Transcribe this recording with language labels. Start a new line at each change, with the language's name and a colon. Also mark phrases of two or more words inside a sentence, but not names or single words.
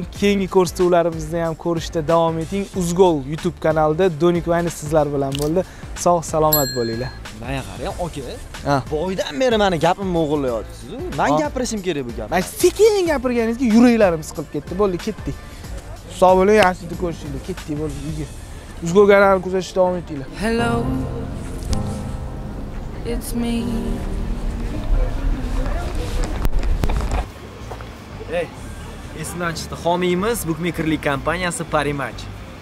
Uzbek: Keyingi ko'rsatuvlarimizni ham ko'rishda davom eting. Uzgol YouTube kanalida Donik Vines sizlar bilan bo'ldi. Sog' salomat bo'linglar. Mana qarang, aka. Boydan beri meni gapimni o'g'irlayapsiz. Men gapirishim kerak bu gapni. Men sekin gapirganingizga yuraklarimiz siqilib ketdi. Bo'ldi, ketdik. Sog' bo'ling, yaxshi ko'rishinglar. Ketdik, bo'ldi, uyga. Uzgol kanalini kuzatishda davom etinglar.
English: Hello. It's me.
Uzbek: Esimdan chiqdi. Homiyimiz Bookmakerlik kompaniyasi Parimatch.